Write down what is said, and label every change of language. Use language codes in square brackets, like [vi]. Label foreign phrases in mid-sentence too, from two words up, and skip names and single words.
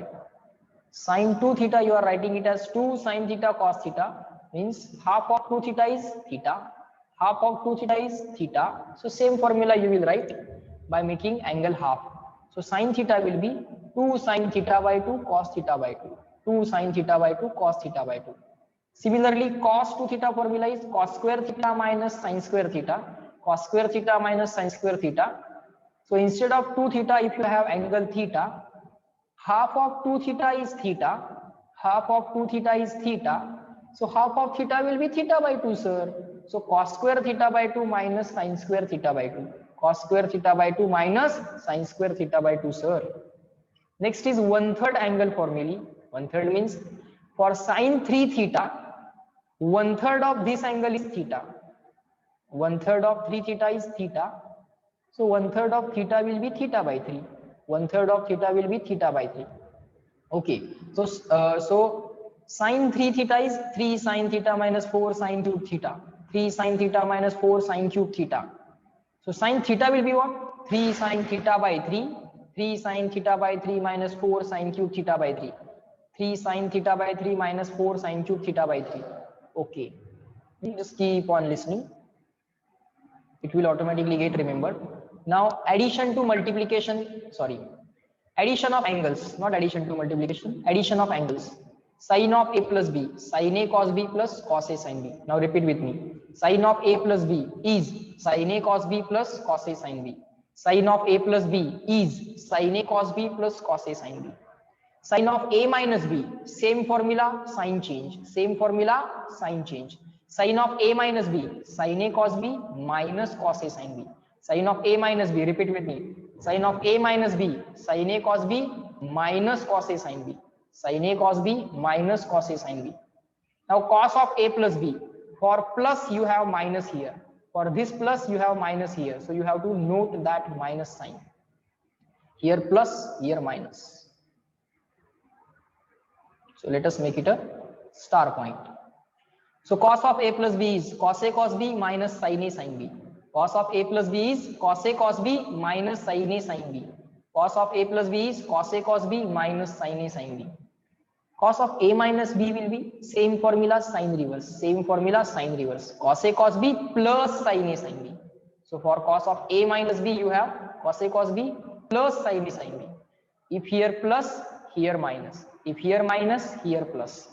[en] Sin 2 theta you are writing it as 2 sin theta cos theta, means half of 2 theta is theta, half of 2 theta is theta. So same formula you will write by making angle half. So sin theta will be 2 sin theta by 2 cos theta by 2. 2 sin theta by 2 cos theta by 2. Similarly, cos 2 theta formula is cos square theta minus sin square theta. Cos square theta minus sin square theta. So instead of 2 theta, if you have angle theta, half of 2 theta is theta, half of 2 theta is theta. So half of theta will be theta by 2, sir. So cos square theta by 2 minus sin square theta by 2. Cos square theta by 2 minus sin square theta by 2, sir. Next is 1/3 angle formula. 1/3 means for sin 3 theta, 1/3 of this angle is theta. 1/3 of 3 theta is theta. So 1/3 of theta will be theta by 3. 1/3 of theta will be theta by 3. Okay. So sin 3 theta is 3 sin theta minus 4 sin cube theta. 3 sin theta minus 4 sin cube theta. So sin theta will be what? 3 sin theta by 3. 3 sin theta by 3 minus 4 sin cube theta by 3. 3 sin theta by 3 minus 4 sin cube theta by 3. Okay. Just keep on listening. It will automatically get remembered. Now addition to multiplication, addition of angles, not addition to multiplication, addition of angles. Sin of a plus b, sin a cos b plus cos a sin b. Now repeat with me. Sin of a plus b is sin a cos b plus cos a sin b. Sin of a plus b is sin a cos b plus cos a sin b. Sin of a minus b, same formula, sign change. Same formula, sign change. Sin of a minus b, sin a cos b minus cos a sin b. Sin of a minus b, repeat with me. Sin of a minus b, sin a cos b minus cos a sin b. Sin a cos b minus cos a sin b. Now cos of a plus b, for plus you have minus here. For this plus you have minus here. So you have to note that minus sign. Here plus, here minus. So let us make it a star point. So cos of a plus b is cos a cos b minus sin a sin b. Cos of a plus b is cos a cos b minus sin a sin b. Cos of a plus b is cos a cos b minus sin a sin b. Cos of a minus b will be same formula, sin reverse. Same formula, sin reverse. Cos a cos b plus sin a sin b. So for cos of a minus b you have cos a cos b plus sin a sin b. If here plus, here minus. If here minus, here plus.